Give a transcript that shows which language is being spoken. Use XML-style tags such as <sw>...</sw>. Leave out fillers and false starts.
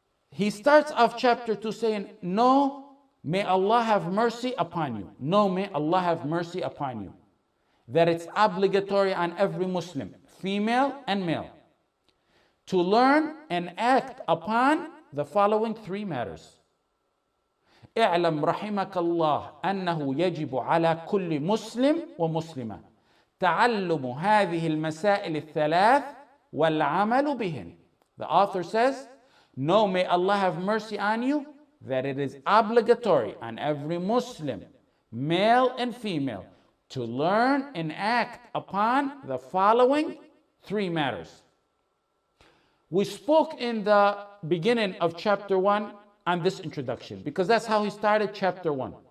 <en>He starts off chapter 2 saying, "No, may Allah have mercy upon you. No, may Allah have mercy upon you. That it's obligatory on every Muslim, female and male, to learn and act upon the following three matters.</en> <ar>اعلم رحمك الله أنه يجب على كل مسلم ومسلمة تعلم هذه المسائل الثلاث والعمل بهن."</ar> <en>The author says, "No, may Allah have mercy on you, that it is obligatory on every Muslim, male and female, to learn and act upon the following three matters." We spoke in the beginning of chapter 1 on this introduction, because that's how he started chapter 1.</en>